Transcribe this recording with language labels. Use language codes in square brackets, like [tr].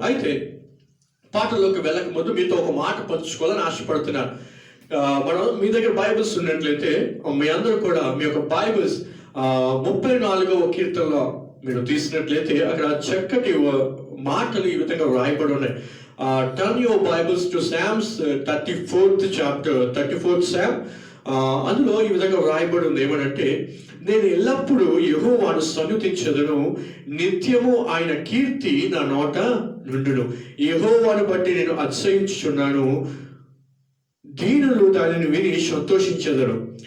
[te] అయితే పాటలోకి వెళ్ళక ముందు మీతో ఒక మాట పంచుకోవాలని ఆశపడుతున్నాను. మనం మీ దగ్గర బైబిల్స్ ఉన్నట్లయితే మీ అందరూ కూడా మీ యొక్క బైబిల్స్ 34వ కీర్తనలో మీరు తీసినట్లయితే అక్కడ చక్కటి మాటలు ఈ విధంగా రాయబడి ఉన్నాయి. [en] Turn your Bibles to Psalms 34th chapter, 34th Psalm. [te] అందులో ఈ విధంగా రాయబడి ఉంది ఏమనంటే, నేను ఎల్లప్పుడూ యెహోవాను సన్నుతించెదను, నిత్యము ఆయన కీర్తి నా నోట నుండును. యెహోవాను బట్టి నేను అతిశయించుచున్నాను, దీనులు దానిని విని సంతోషించెదరు.